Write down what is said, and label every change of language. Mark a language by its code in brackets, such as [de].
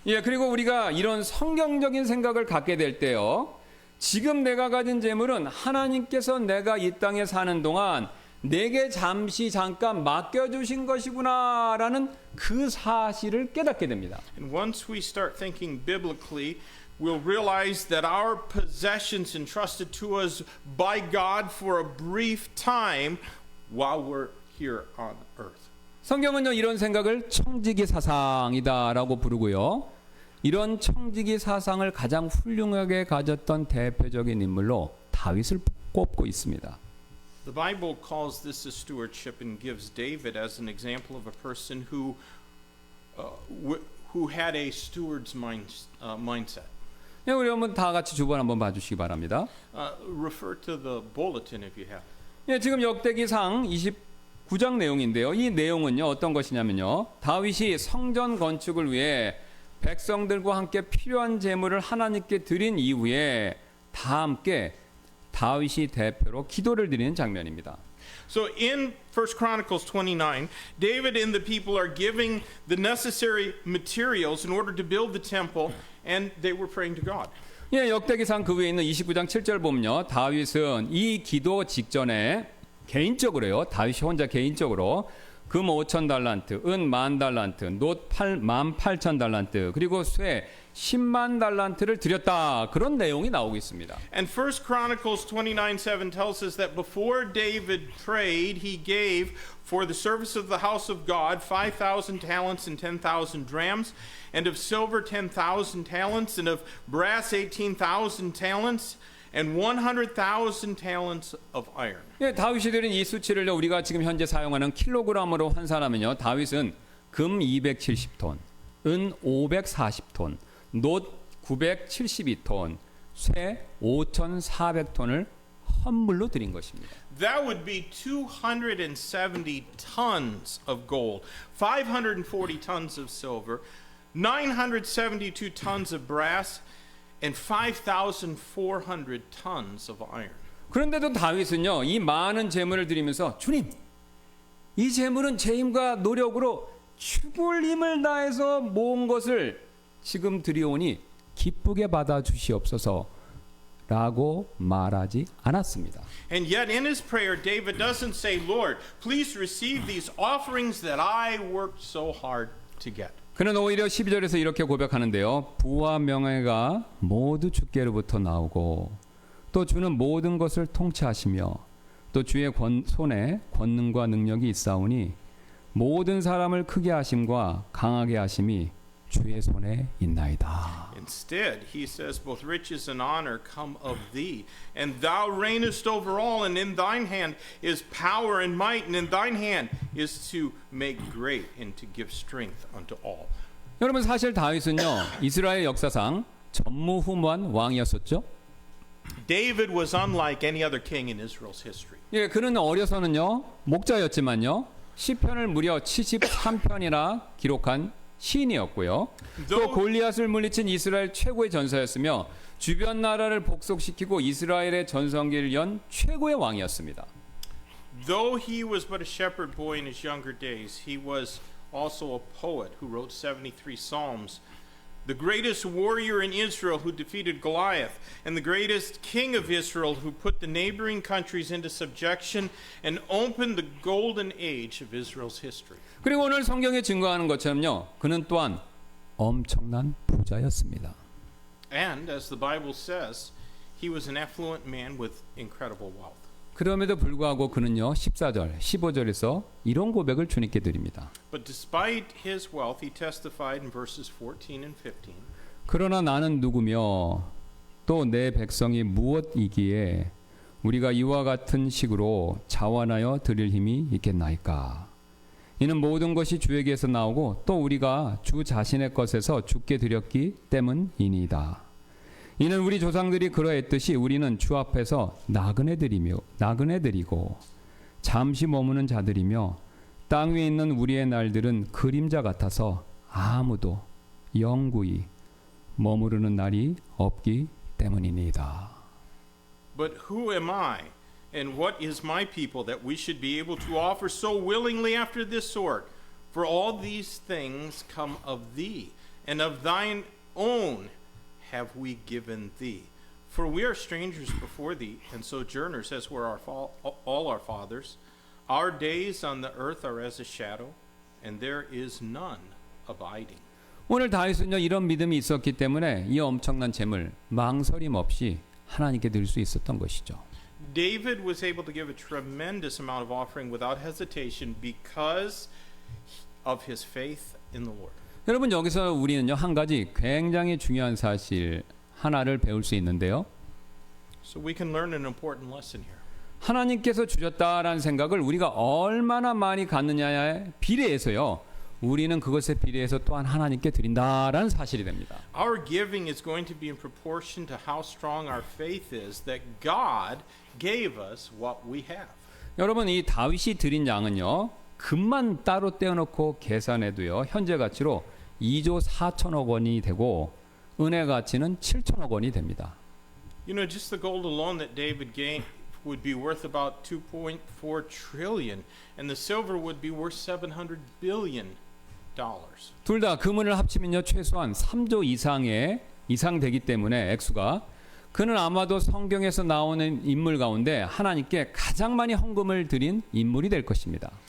[ko] 예, 그리고 우리가 이런 성경적인 생각을 갖게 될 때요, 지금 내가 가진 재물은 하나님께서 내가 이 땅에 사는 동안 내게 잠깐 맡겨주신 것이구나라는 그 사실을 깨닫게 됩니다. [en] And once we start thinking biblically, we'll realize that our possessions entrusted to us by God for a brief time while we're here on earth. [ko] 성경은요, 이런 생각을 청지기 사상이다라고 부르고요, 이런 청지기 사상을 가장 훌륭하게 가졌던 대표적인 인물로 다윗을 꼽고 있습니다. [en] The Bible calls this a stewardship and gives David as an example of a person who had a steward's mindset. [ko] 예, 우리 한번 다 같이 두 번 한번 봐주시기 바랍니다. [en] Refer to the bulletin if you have. [ko] 예, 지금 역대기상 29장 내용인데요. 이 내용은요, 어떤 것이냐면요, 다윗이 성전 건축을 위해 백성들과 함께 필요한 제물을 하나님께 드린 이후에 다 함께 다윗이 대표로 기도를 드리는 장면입니다. [en] So in 1 Chronicles 29, David and the people are giving the necessary materials in order to build the temple, and they were praying to God. [ko] 예, 역대기상 그 위에 있는 29장 7절 보면요, 다윗은 이 기도 직전에 개인적으로요, 다윗이 혼자 개인적으로 금 5,000달란트, 은 10,000달란트, 놋 18,000달란트, 그리고 쇠 100,000달란트를 드렸다, 그런 내용이 나오고 있습니다. [en] And 1 Chronicles 29:7 tells us that before David prayed, he gave for the service of the house of God 5,000 talents and 10,000 drams, and of silver 10,000 talents, and of brass 18,000 talents, and 100,000 talents of iron. [ko] 예, 다윗이 드린 이 수치를 우리가 지금 현재 사용하는 킬로그램으로 환산하면요, 다윗은 금 270톤, 은 540톤, 놋 972톤, 쇠 5,400톤을 헌물로 드린 것입니다. [en] That would be 270 tons of gold, 540 tons of silver, 972 tons of brass, and 5,400 tons of iron. [ko] 그런데도 다윗은요, 이 많은 재물을 드리면서 주님, 이 재물은 제 힘과 노력으로 죽을 힘을 다해서 모은 것을 지금 드리오니 기쁘게 받아 주시옵소서라고 말하지 않았습니다. [en] And yet in his prayer, David doesn't say, Lord, please receive these offerings that I worked so hard to get. [ko] 그는 오히려 12절에서 이렇게 고백하는데요, 부와 명예가 모두 주께로부터 나오고 또 주는 모든 것을 통치하시며 또 주의 손에 권능과 능력이 있사오니 모든 사람을 크게 하심과 강하게 하심이 주의 손에 있나이다. [en] Instead, he says, both riches and honor come of thee, and thou reignest over all, and in thine hand is power and might, and in thine hand is to make great and to give strength unto all. [ko] 여러분, 사실 다윗은요, 이스라엘 역사상 전무후무한 왕이었었죠. [en] David was unlike any other king in Israel's history. [ko] 예, 그는 어려서는요, 목자였지만요, 시편을 무려 73편이나 기록한 시인이었고요. 또 골리앗을 물리친 이스라엘 최고의 전사였으며 주변 나라를 복속시키고 이스라엘의 전성기를 연 최고의 왕이었습니다. [en] Though he was but a shepherd boy in his younger days, he was also a poet who wrote 73 psalms. The greatest warrior in Israel who defeated Goliath, and the greatest king of Israel who put the neighboring countries into subjection and opened the golden age of Israel's history. [ko] 그리고 오늘 성경에 증거하는 것처럼요, 그는 또한 엄청난 부자였습니다. [en] And as the Bible says, he was an affluent man with incredible wealth. [ko] 그럼에도 불구하고 그는요 14절, 15절에서 이런 고백을 주님께 드립니다. [en] But despite his wealth, he testified in verses 14 and 15. [ko] 그러나 나는 누구며 또 내 백성이 무엇이기에 우리가 이와 같은 식으로 자원하여 드릴 힘이 있겠나이까. 이는 모든 것이 주에게서 나오고 또 우리가 주 자신의 것에서 주께 드렸기 때문이니이다. 이는 우리 조상들이 그러했듯이 우리는 주 앞에서 나그네 드리고 잠시 머무는 자들이며 땅 위에 있는 우리의 날들은 그림자 같아서 아무도 영구히 머무르는 날이 없기 때문이니이다. [en] But who am I, and what is my people, that we should be able to offer so willingly after this sort? For all these things come of thee, and of thine own have we given thee. For we are strangers before thee, and sojourners, as were all our fathers. Our days on the earth are as a shadow, and there is none abiding. [ko] 오늘 다윗은요 이런 믿음이 있었기 때문에 이 엄청난 재물 망설임 없이 하나님께 드릴 수 있었던 것이죠. [en] David was able to give a tremendous amount of offering without hesitation because of his faith in the Lord. [ko] 여러분 여기서 우리는요 한 가지 굉장히 중요한 사실 하나를 배울 수 있는데요. [en] So we can learn an important lesson here. [ko] 하나님께서 주셨다라는 생각을 우리가 얼마나 많이 갖느냐에 비례해서요. 우리는 그것에 비례해서 또한 하나님께 드린다라는 사실이 됩니다. [en] Our giving is going to be in proportion to how strong our faith is that God gave us what we have. [ko] 여러분 이 다윗이 드린 양은요. 금만 따로 떼어놓고 계산해도요. 현재 가치로 2조 4천억 원이 되고 은혜 가치는 7천억 원이 됩니다. [en] You know, just the gold alone that David gave would be worth about 2.4 trillion, and the silver would be worth 700 billion dollars. [ko] 둘 다 금은을 합치면요 최소한 3조 이상 되기 때문에 액수가 그는 아마도 성경에서 나오는 인물 가운데 하나님께 가장 많이 헌금을 드린 인물이 될 것입니다.